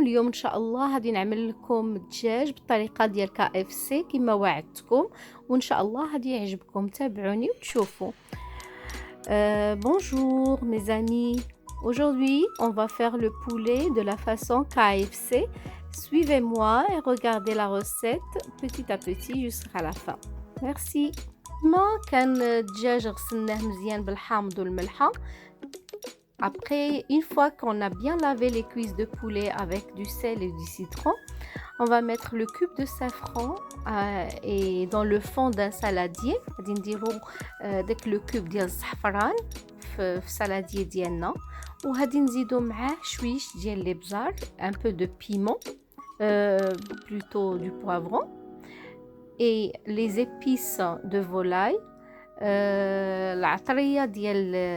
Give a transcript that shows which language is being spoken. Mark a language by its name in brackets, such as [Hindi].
[Arabic] اليوم ان شاء الله غادي نعمل لكم الدجاج بالطريقه ديال KFC كما وعدتكم، وان شاء الله غادي يعجبكم. تابعوني وتشوفوا. [French] Bonjour mes amis, aujourd'hui on va faire le poulet de la façon KFC. Suivez-moi et regardez la recette petit à petit jusqu'à la fin. Merci. [Arabic] ما كان الدجاج غسلناه مزيان بالحامض والملحه. [French] Après, une fois qu'on a bien lavé les cuisses de poulet avec du sel et du citron, on va mettre le cube de safran et dans le fond d'un saladier. [Arabic] غادي نديرو داك لو كوب ديال الزعفران في السالادير ديالنا، وغادي نزيدو معاه شويش ديال الابزار، [French] un peu de piment, plutôt du poivron, et les épices de volaille, [Arabic] العطريه ديال